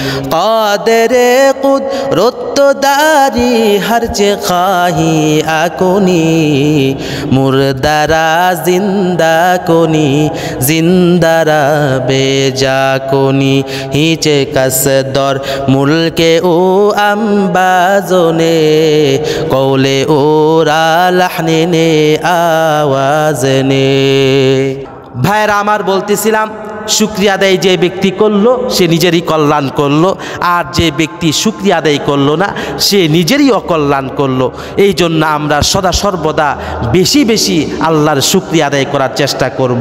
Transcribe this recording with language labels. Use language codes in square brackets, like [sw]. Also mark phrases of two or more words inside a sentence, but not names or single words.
[fa] قادر قدرت داری هرچ خواهی اکنی مردرا زندہ کنی زندہ را بیجا کنی هیچ کس در ملک او انبازونه قول او را لحنনে আওয়াজনে। [bn] ভাইরা আমার, বলতেছিলাম শুকরিয়া আদায় যে ব্যক্তি করলো সে নিজেরই কল্যাণ করলো, আর যে ব্যক্তি শুকরিয়া আদায় করলো না সে নিজেরই অকল্যাণ করলো। এই জন্য আমরা সদা সর্বদা বেশি বেশি আল্লাহর শুকরিয়া আদায় করার চেষ্টা করব।